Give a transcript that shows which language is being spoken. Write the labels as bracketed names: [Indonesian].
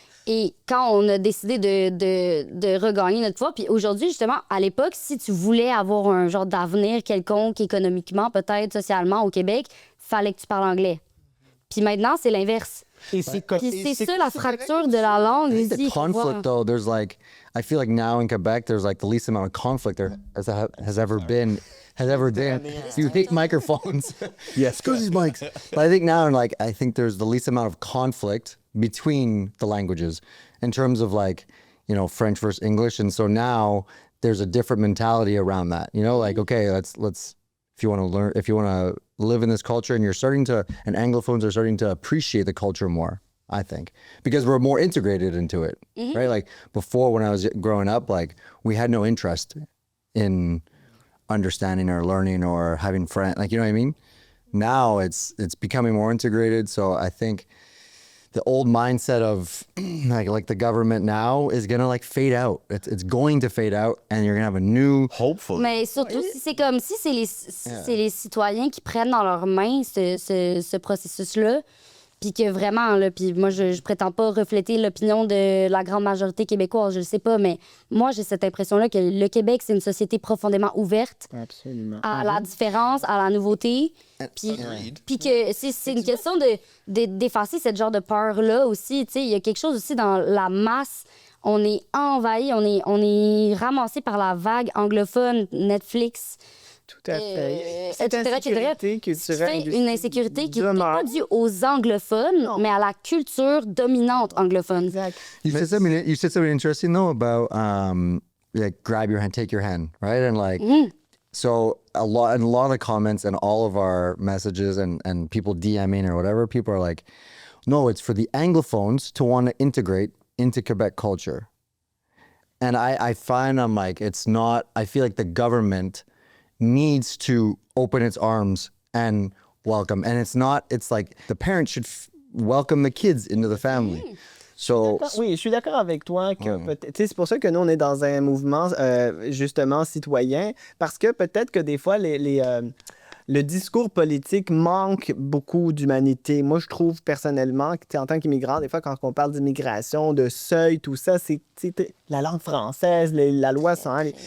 [French] Et quand on a décidé de regagner notre pouvoir, puis aujourd'hui, justement, à l'époque, si tu voulais avoir un genre d'avenir quelconque économiquement, peut-être socialement au Québec, fallait que tu parles anglais. Puis maintenant, c'est l'inverse. Et c'est Puis c'est ça la fracture de la langue. [English] I think [French] ici, [English] the conflict, [French] faut voir. [English] though, there's like, I feel like now in Quebec, there's like the least amount of conflict there has ever been. You hate microphones. Yes, screw these mics. But I think now, like, I think there's the least amount of conflict between the languages in terms of like, you know, French versus English. And so now there's a different mentality around that. You know, like, okay, let's if you want to learn, if you want to live in this culture, and and Anglophones are starting to appreciate the culture more, I think, because we're more integrated into it, right? Like before, when I was growing up, like we had no interest in understanding or learning or having friends, like, you know what I mean? Now it's becoming more integrated. So I think the old mindset of like the government now is gonna like fade out. It's going to fade out, and you're gonna have a new. Hopefully. [French] Mais surtout, si c'est comme si c'est les citoyens qui prennent dans leurs mains ce processus-là, puis que vraiment, là, puis moi, je prétends pas refléter l'opinion de la grande majorité québécoise, je le sais pas, mais moi, j'ai cette impression-là que le Québec, c'est une société profondément ouverte Absolument. à la différence, à la nouveauté, puis que c'est une question d'effacer cette genre de peur-là aussi, tu sais, il y a quelque chose aussi dans la masse. On est envahi, on est ramassé par la vague anglophone Netflix. Tout à fait. Cette insécurité culturelle. une insécurité qui n'est demeure. pas due aux anglophones, mais à la culture dominante anglophone. Exact. [English] You said something interesting though about like grab your hand, take your hand, right? And like so a lot of the comments and all of our messages and people DMing or whatever, people are like, no, it's for the Anglophones to want to integrate into Quebec culture. And I find I'm like, it's not, I feel like the government needs to open its arms and welcome. And it's like the parents should welcome the kids into the family. So, [French] Oui, je suis d'accord avec toi que peut-être, c'est pour ça que nous, on est dans un mouvement justement citoyen, parce que peut-être que des fois, le discours politique manque beaucoup d'humanité. Moi, je trouve personnellement que, en tant qu'immigrant, des fois, quand on parle d'immigration, de seuil, tout ça, c'est la langue française, la loi 101.